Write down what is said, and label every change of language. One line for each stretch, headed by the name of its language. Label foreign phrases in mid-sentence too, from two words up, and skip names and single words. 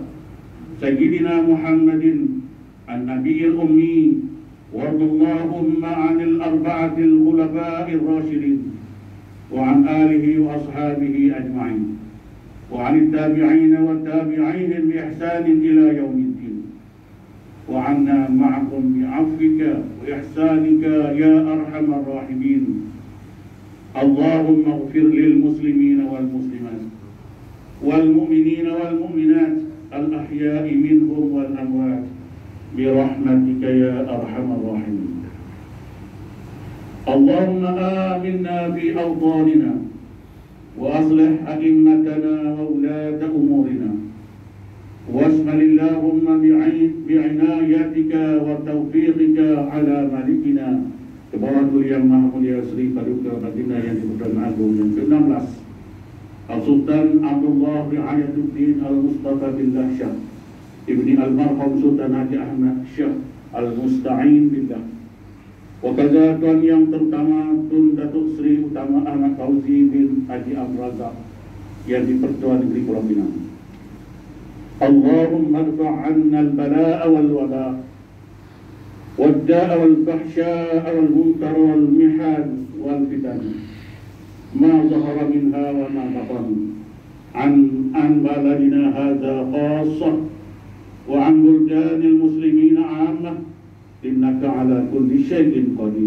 Arabic: سيدنا محمد النبي الأمي و اللهم عن الأربعة الخلفاء الراشدين وعن آله وأصحابه أجمعين وعن التابعين وتابعين بإحسان إلى يوم الدين وعنا معكم بعفوك وإحسانك يا أرحم الراحمين. اللهم اغفر للمسلمين والمسلمات والمؤمنين والمؤمنات الأحياء منهم والأموات برحمتك يا أرحم الراحمين. اللهم آمنا في أوطاننا وأصلح أئمتنا وولاة أمورنا واشمل اللهم بعنايتك وتوفيقك على ملكنا
Malay: Kebawah Yang Maha Mulia Sri Paduka Baginda Yang di-Pertuan Agong yang ke-16 Al-Sultan Abdullah Ri'ayatuddin Al-Mustafa Billah Shah Ibni Al-Marhum Sultan Haji Ahmad Shah Al-Musta'in Billah. Wakaza Tuan Yang terutama Tun Datuk Sri Utama Ahmad Fauzi bin Haji Abrazak yang di-Pertuan Negeri Pulau Pinang.
Arabic: اللهم ادفع عنا البلاء والوباء' والداء والفحشاء والمنكر والمحن والفتن ما ظهر منها وما بطن عن بلدنا هذا خاصة وعن بلدان المسلمين عامة إنك على كل شيء قدير.